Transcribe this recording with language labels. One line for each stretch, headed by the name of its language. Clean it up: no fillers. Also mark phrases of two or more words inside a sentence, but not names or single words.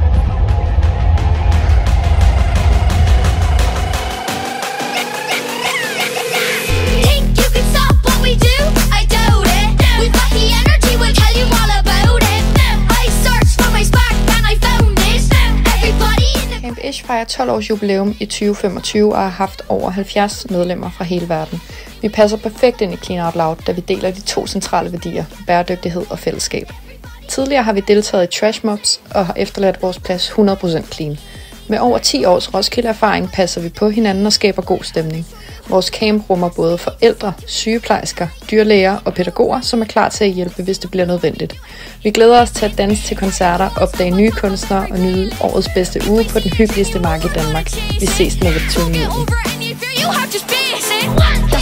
English: Think you can stop what we do? I doubt it. We've got the energy, we'll tell you all about it. I searched for my spark and I found it. Everybody in the
Danish: Camp Ish fejrer 12 års jubilæum i 2025 og har haft over 70 medlemmer fra hele verden. Vi passer perfekt ind i Clean Out Loud, da vi deler de 2 centrale værdier, bæredygtighed og fællesskab. Tidligere har vi deltaget i Trash Mobs og har efterladt vores plads 100% clean. Med over 10 års Roskilde-erfaring passer vi på hinanden og skaber god stemning. Vores camp rummer både forældre, sygeplejersker, dyrlæger og pædagoger, som er klar til at hjælpe, hvis det bliver nødvendigt. Vi glæder os til at danse til koncerter, opdage nye kunstnere og nyde årets bedste uge på den hyggeligste mark i Danmark. Vi ses med ved 20.
English: over and you feel you have to space it.